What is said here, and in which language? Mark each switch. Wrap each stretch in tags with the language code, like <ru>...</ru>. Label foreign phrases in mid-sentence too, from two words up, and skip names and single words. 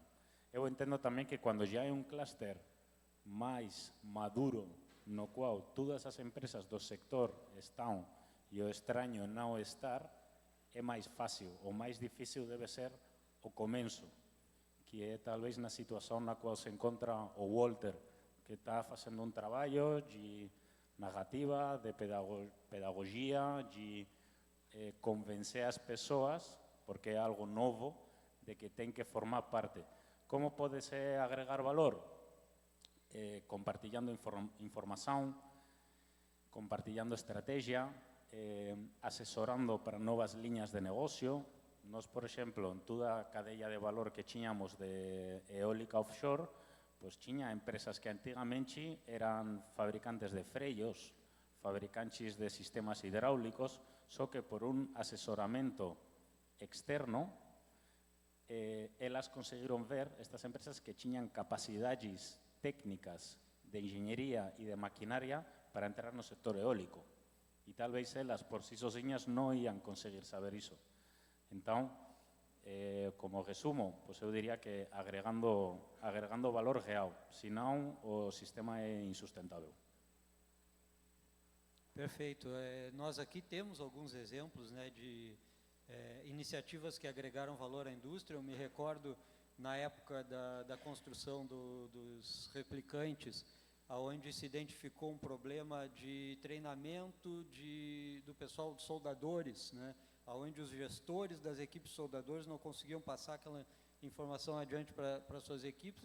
<gl>Eu entendo tamén que cando já é un clúster máis maduro, no qual todas as empresas do sector están e o extraño non estar, é máis fácil. O máis difícil debe ser o comenzo, que é talvez na situación na qual se encontra o Walter, que está facendo un traballo e narrativa, de pedagogia, de convencer as pessoas, porque é algo novo, de que</gl> <pt>tem que formar parte. Como pode-se agregar valor? Compartilhando informação, compartilhando estratégia, asesorando para novas linhas de negocio. Nós, por exemplo, en toda a cadeia de valor que tínhamos de eólica offshore,</pt> <gl>pois tinha empresas que antigamente eran fabricantes de freos, fabricantes de sistemas hidráulicos, só que por un asesoramento externo, elas conseguiron ver, estas empresas, que tiñan capacidades técnicas de engenhería e de maquinaria para entrar no sector eólico. E talvez elas, por si sozinhas, non ian conseguir saber iso. Entón, como resumo, pois eu diría que agregando valor real, senón o sistema é insustentável.</gl> <pt>Perfeito. Nós aqui temos alguns exemplos, né, de iniciativas que agregaram valor à indústria. Eu me recordo, na época da construção dos replicantes, onde se identificou um problema de treinamento do pessoal de soldadores, né, onde os gestores das equipes soldadores não conseguiam passar aquela informação adiante para suas equipes.</pt>